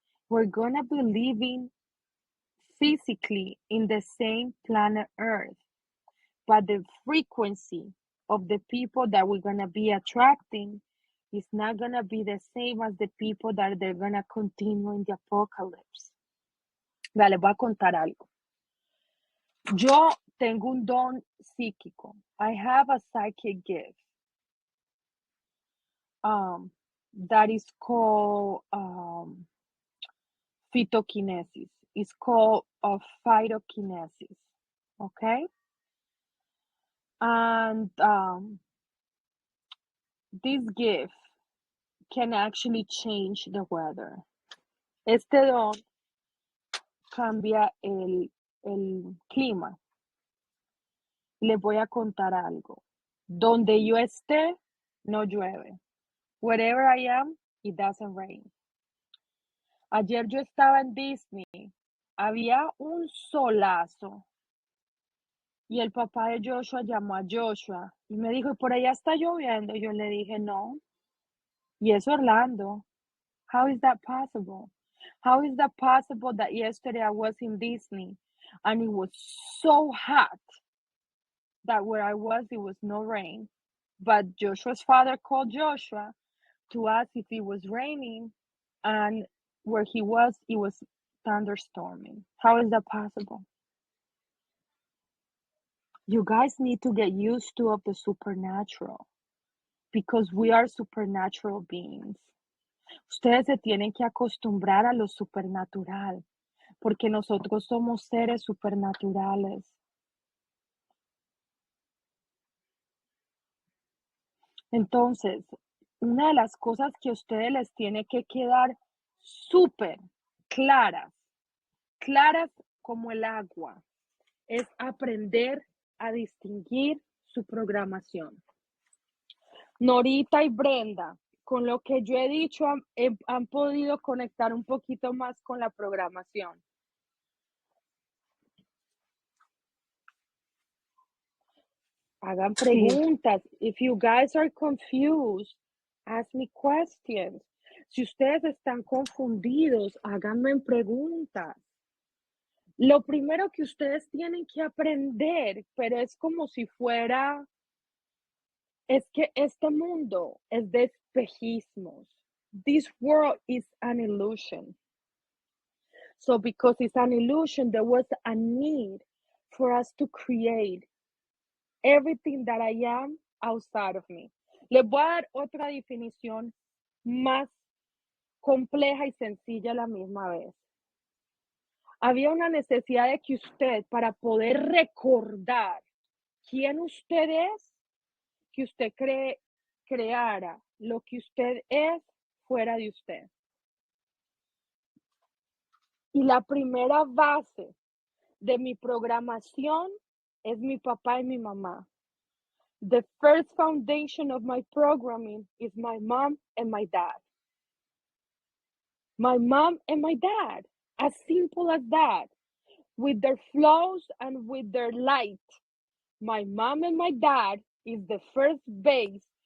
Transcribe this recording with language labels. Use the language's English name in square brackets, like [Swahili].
[English] We're gonna be living physically in the same planet Earth, but the frequency of the people that we're gonna be attracting is not gonna be the same as the people that they're gonna continue in the apocalypse. [Spanish] Vale, voy a contar algo. Yo tengo un don psíquico. [English] I have a psychic gift. That is called phytokinesis. It's called phytokinesis. Okay? And this gift can actually change the weather. [Spanish] Este don cambia el clima. Les voy a contar algo. Donde yo esté, no llueve. Wherever I am, it doesn't rain. Ayer yo estaba en Disney. Había un solazo. Y el papá de Joshua llamó a Joshua y me dijo, por allá está lloviendo. Yo le dije, no. Y es Orlando. [English] How is that possible? How is that possible that yesterday I was in Disney and it was so hot that where I was, it was no rain. But Joshua's father called Joshua to ask if it was raining, and where he was, it was thunderstorming. How is that possible? You guys need to get used to of the supernatural because we are supernatural beings. [Spanish] Ustedes se tienen que acostumbrar a lo supernatural porque nosotros somos seres supernaturales. Entonces, una de las cosas que a ustedes les tiene que quedar súper claras, claras como el agua, es aprender a distinguir su programación. Norita y Brenda, con lo que yo he dicho, han podido conectar un poquito más con la programación. Hagan preguntas. [English] If you guys are confused, ask me questions. [Spanish] Si ustedes están confundidos, háganme preguntas. Lo primero que ustedes tienen que aprender, pero es como si fuera, es que este mundo es de espejismos. [English] This world is an illusion. So because it's an illusion, there was a need for us to create everything that I am outside of me. [Spanish] Les voy a dar otra definición más compleja y sencilla a la misma vez. Había una necesidad de que usted, para poder recordar quién usted es, que usted creara lo que usted es fuera de usted. Y la primera base de mi programación es mi papá y mi mamá. [English] The first foundation of my programming is my mom and my dad. My mom and my dad, as simple as that, with their flaws and with their light. My mom and my dad is the first base